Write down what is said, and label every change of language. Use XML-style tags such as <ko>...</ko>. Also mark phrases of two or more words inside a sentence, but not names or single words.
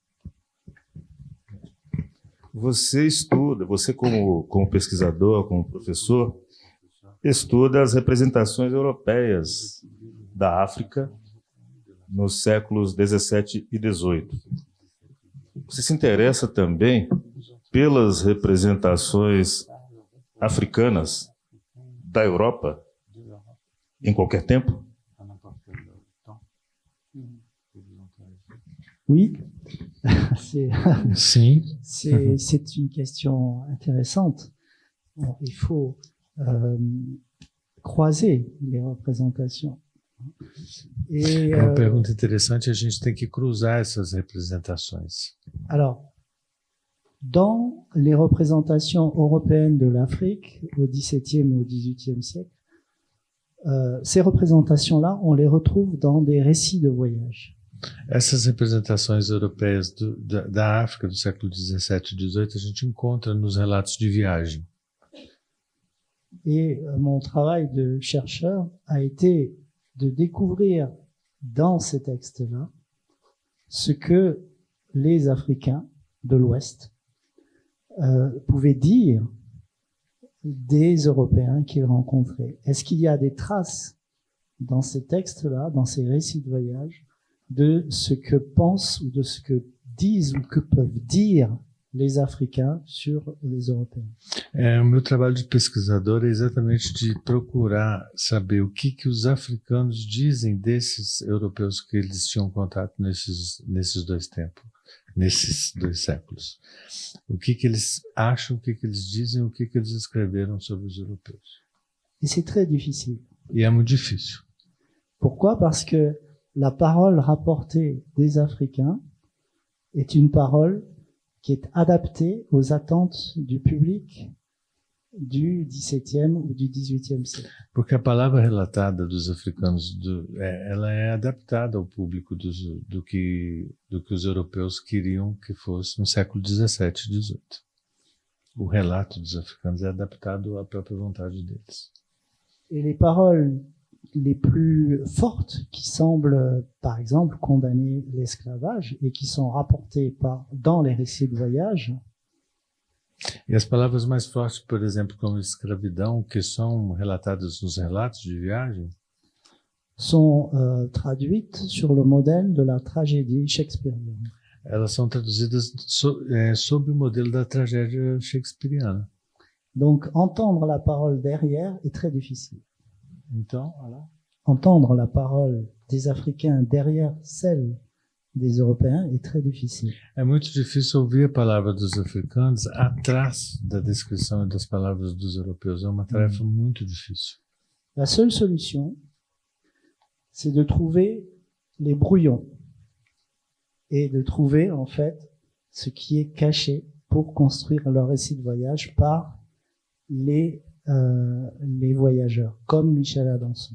<pt>Você estuda, você como pesquisador, como professor, estuda as representações europeias da África nos séculos 17 e 18. Você se interessa também pelas representações africanas da Europa em qualquer tempo?</pt> <fr>Oui,</fr> <pt>Sim.</pt> <fr>C'est une question intéressante. Bon, il faut croiser les représentations.</fr> <pt>É uma pergunta interessante, a gente tem que cruzar essas representações.</pt> <fr>Alors, dans les représentations européennes de l'Afrique au XVIIe et au XVIIIe siècle, ces représentations-là, on les retrouve dans des récits de voyage.</fr> <pt>Essas representações europeias da África do século 17 e 18 a gente encontra nos relatos de viagem.</pt> <fr>Et mon travail de chercheur a été de découvrir dans ces textes-là ce que les Africains de l'Ouest pouvaient dire des Européens qu'ils rencontraient. Est-ce qu'il y a des traces dans ces textes-là, dans ces récits de voyage, de ce que pensent ou de ce que disent ou que peuvent dire les Africains sur les Européens?</fr> <pt>O meu trabalho de pesquisador é exatamente de procurar saber o que os africanos dizem desses europeus que eles tinham contato nesses dois tempos, nesses dois séculos. O que eles acham, o que eles dizem, o que eles escreveram sobre os europeus.</pt> <fr>Et c'est très difficile.</fr> <pt>E é muito difícil.</pt> <fr>Pourquoi? Parce que la parole rapportée des Africains est une parole qui est adaptée aux attentes du public du XVIIe ou du XVIIIe siècle.</fr> <pt>Porque a palavra relatada dos africanos, ela é adaptada ao público do que os europeus queriam que fosse no século 17 e 18. O relato dos africanos é adaptado à própria vontade deles.</pt> <fr>Et les paroles les plus fortes qui semblent, par exemple, condamner l'esclavage et qui sont rapportées dans les récits de voyage.</fr> <pt>E as palavras mais fortes, por exemplo, como escravidão, que são relatadas nos relatos de viagem,</pt> <fr>sont traduites sur le modèle de la tragédie shakespearienne.</fr> <pt>Elas são traduzidas sob o modelo da tragédia shakespeariana.</pt> <fr>Donc, entendre la parole derrière est très difficile.</fr> <pt>Então, voilà.</pt> <fr>Entendre la parole des Africains derrière celle des Européens est très difficile.</fr> <pt>É muito difícil ouvir a palavra dos africanos atrás da descrição das palavras dos europeus. É uma tarefa muito difícil.</pt> <fr>La seule solution, c'est de trouver les brouillons et de trouver en fait ce qui est caché pour construire leur récit de voyage par les voyageurs, comme Michel Adanson.</fr>